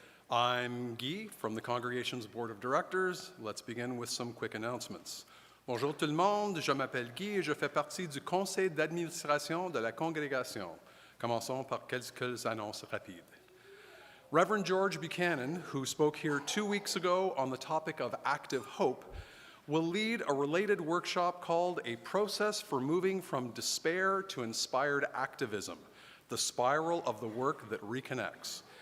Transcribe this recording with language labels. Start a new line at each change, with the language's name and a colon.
English: I'm Guy from the Congregation's Board of Directors. Let's begin with some quick announcements.
French: Bonjour tout le monde, je m'appelle Guy et je fais partie du conseil d'administration de la Congrégation. Commençons par quelques annonces rapides.
English: Reverend George Buchanan, who spoke here 2 weeks ago on the topic of active hope, will lead a related workshop called A Process for Moving from Despair to Inspired Activism, the spiral of the work that reconnects.